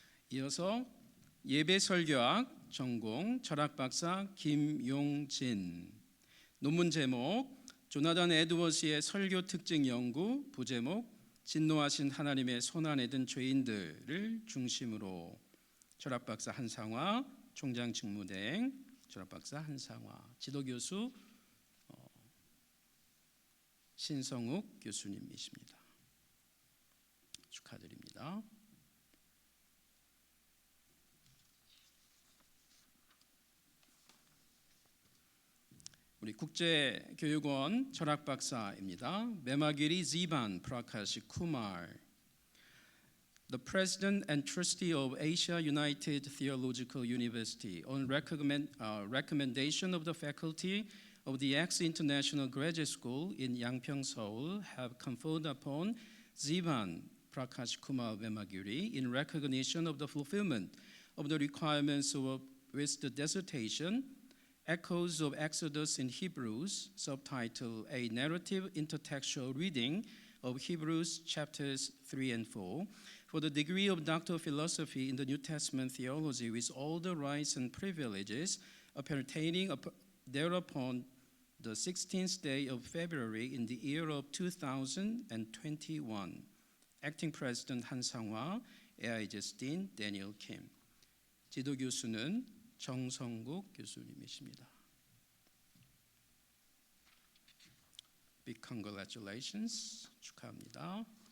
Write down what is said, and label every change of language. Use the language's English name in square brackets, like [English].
[Korean] 이어서 예배설교학 전공 철학박사 김용진, 논문 제목 조나단 에드워스의 설교 특징 연구, 부제목 진노하신 하나님의 손안에 든 죄인들을 중심으로 철학박사 한상화, 총장 직무대행 철학박사 한상화, 지도교수 신성욱 교수님이십니다. 축하드립니다. 우리 국제교육원 철학박사입니다. [English] 메마기리 지반 프라카시 쿠말, the President and Trustee of Asia United Theological University, on recommendation of the faculty of the X International Graduate School in Yangpyeong, Seoul, have conferred upon Zivan Prakash Kumar Memagiri in recognition of the fulfillment of the requirements with the dissertation Echoes of Exodus in Hebrews, subtitle A Narrative Intertextual Reading of Hebrews chapters 3 and 4, for the degree of Doctor of Philosophy in the New Testament theology with all the rights and privileges appertaining thereupon the 16th day of February in the year of 2021. Acting President Han Sang-hwa, AIGS Dean Daniel Kim. [Korean] 지도 교수는 정성국 교수님이십니다. [English] Big congratulations. [Korean] 축하합니다.